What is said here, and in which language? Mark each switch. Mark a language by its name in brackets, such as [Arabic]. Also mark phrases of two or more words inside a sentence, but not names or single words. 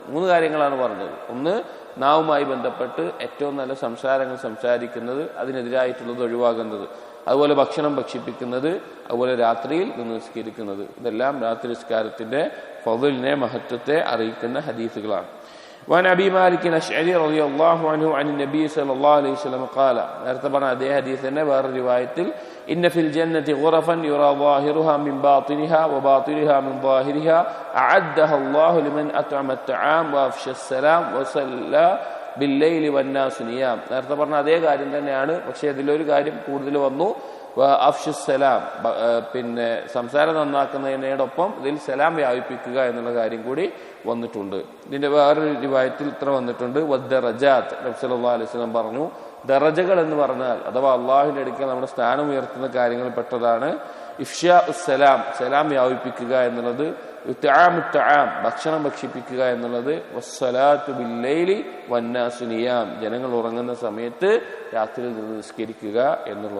[Malayalam] 3 കാര്യങ്ങളാണ് പറഞ്ഞത്. ഒന്ന്, നാവുമായി ബന്ധപ്പെട്ട് ഏറ്റവും നല്ല സംസാരങ്ങൾ സംസാരിക്കുന്നത്, അതിനെതിരായിട്ടുള്ളത് ഒഴിവാകുന്നത്, അതുപോലെ ഭക്ഷണം ഭക്ഷിപ്പിക്കുന്നത്, അതുപോലെ രാത്രിയിൽ നിന്ന് നിസ്കരിക്കുന്നത്. ഇതെല്ലാം രാത്രി നിസ്കാരത്തിന്റെ ഫضലിനെ, മഹത്വത്തെ അറിയിക്കുന്ന ഹദീസുകളാണ്. [Arabic] وعن أبي مالك الأشعري رضي الله عنه عن النبي صلى الله عليه وسلم قال, [Malayalam] നേരത്തെ പറഞ്ഞ അതേ ഹദീസ് തന്നെ വേറെ റിവായത്തിൽ, [Arabic] إن في الجنة غرفا يرى ظاهرها من باطنها وباطنها من ظاهرها أعدها الله لمن أطعم الطعام وأفشى السلام وصلى بالليل والناس نيام. [Malayalam] നേരത്തെ പറഞ്ഞ അതേ കാര്യം തന്നെയാണ്, പക്ഷേ അതിലൊരു കാര്യം കൂടുതൽ വന്നു, അഫ്ഷുസ്സലാം, പിന്നെ സംസാരം നന്നാക്കുന്നതിനോടൊപ്പം ഇതിൽ സലാം വ്യാപിപ്പിക്കുക എന്നുള്ള കാര്യം കൂടി വന്നിട്ടുണ്ട്. ഇതിന്റെ വേറൊരു റിവായത്തിൽ ഇത്ര വന്നിട്ടുണ്ട്, വദ്ദറജാത്ത്, നബി [Arabic] صلى الله عليه وسلم [Malayalam] പറഞ്ഞു, ദറജകൾ എന്ന് പറഞ്ഞാൽ അഥവാ അള്ളാഹുവിന്റെ അടുക്കൽ നമ്മുടെ സ്ഥാനം ഉയർത്തുന്ന കാര്യങ്ങളിൽ പെട്ടതാണ് [Arabic] إفشاء السلام, [Malayalam] സലാം വ്യാപിപ്പിക്കുക എന്നുള്ളത്, [Arabic] إطعام الطعام, [Malayalam] ഭക്ഷണം ഭക്ഷിപ്പിക്കുക എന്നുള്ളത്, [Arabic] والصلاة بالليل والناس نيام, [Malayalam] ജനങ്ങൾ ഉറങ്ങുന്ന സമയത്ത് രാത്രിയിൽ നിന്ന് നിസ്കരിക്കുക എന്നുള്ളതും.